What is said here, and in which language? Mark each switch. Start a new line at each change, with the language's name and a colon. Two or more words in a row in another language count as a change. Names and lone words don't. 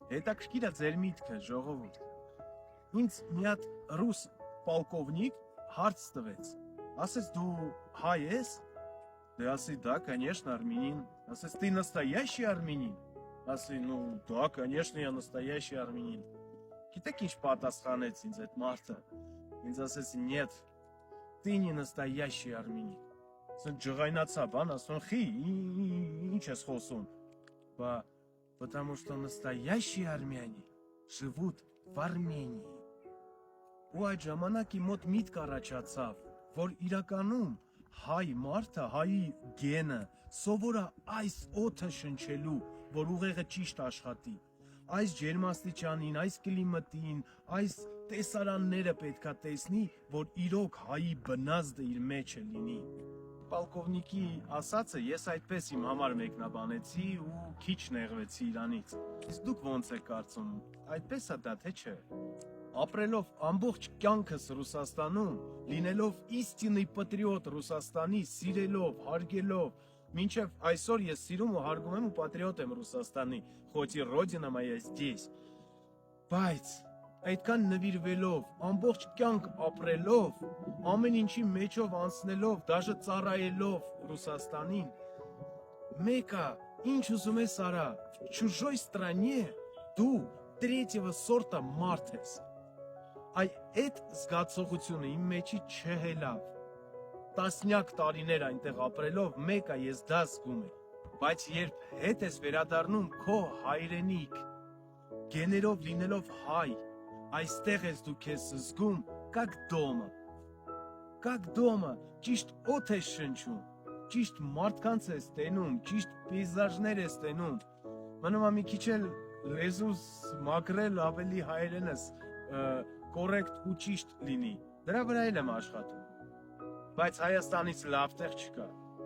Armenian: Հետաքրքիր է ձեր միտքը, ժողովուրդ։ Ինձ մի հատ ռուս պոլկովնիկ հարց տվեց։ Ասեց դու հայ ես։ Դե ասի,
Russian: да, конечно, армянин. Ասեց, ты настоящий армянин? Ասի, ну, да, конечно, я настоящий армянин.
Armenian: Գիտեք ինչ պատասխանեց ինձ այդ մարդը։ Ինձ ասեց,
Russian: нет, ты не настоящий армянин.
Armenian: Ասեն ջղայնացա, բան, ասում, խի, ինչ ես խոսում։ Բա,
Russian: потому что настоящие армяне живут в Армении.
Armenian: Ու այդ ժամանակ իմ մոտ միտք առաջացավ, որ իրականում հայ մարդը, հայի գենը սովոր է այս օդը շնչելու, որ ուղեղը ճիշտ աշխատի։ Այս ջերմաստիճանին, այս կլիմատին, այս տեսարանները պետքա տեսնի, որ իրոք հայի բնազդը իր մեջը լինի։ Պոլկովնիկի ասածը ես այդպես իմ համար մեկնաբանեցի ու քիչ նեղվեցի իրանից։ Իսկ դուք ոնց եք կարծում, այդպես է դա թե չէ։ Ապրելով ամբողջ կյանքս Ռուսաստանում, լինելով
Russian: истинный патриот
Armenian: Ռուսաստանի, սիրելով, հարգելով, մինչև այսօր ես սիրում ու հարգում եմ ու պատրիոտ եմ Ռուսաստանի,
Russian: хоть и родина моя здесь։
Armenian: Բայց այդքան նվիրվելով, ամբողջ կյանք ապրելով, ամեն ինչի մեջով անցնելով, դաժե ծառայելով Ռուսաստանին, մեկը ինչ ուզում ես արա,
Russian: в чужой стране դու третьего сорта
Armenian: մարդ ես։ Այդ զգացողությունը իմ մեջի չհելավ։ Տասնյակ տարիներ այնտեղ ապրելով մեկը ես դա զգում եմ, բայց երբ հետ ես վերադառնում քո հայրենիք, գեներով լինելով հայ, այստեղ ես դու քեզ զգում
Russian: как дома։ Как дома,
Armenian: ճիշտ օդ ես շնչում, ճիշտ մարդկանց ես տենում, ճիշտ պեյզաժներ ես տենում։ Մնում է մի քիչ էլ լեզուս մաքրել ավելի հայերենս կորեկտ ու ճիշտ լինի։ Դրա վրա էլ եմ աշխատում։ Բայց Հայաստանից լավ տեղ չկա։